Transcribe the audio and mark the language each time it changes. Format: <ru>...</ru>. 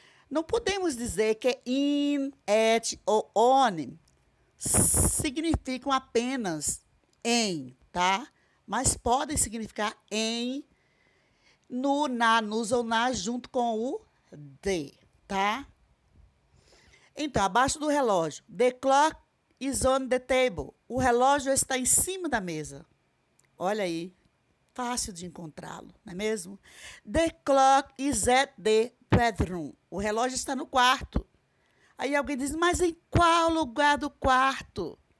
<pt>Não podemos dizer que in, at ou on significam apenas em, tá? Mas podem significar em, no, na, nos ou nas, junto com o de, tá? Então, abaixo do relógio.</pt> <en>The clock is on the table.</en> <pt>O relógio está em cima da mesa. Olha aí, fácil de encontrá-lo, não é mesmo?</pt> <en>The clock is at the bedroom.</en> <pt>O relógio está no quarto. Aí alguém diz, mas em qual lugar do quarto?</pt>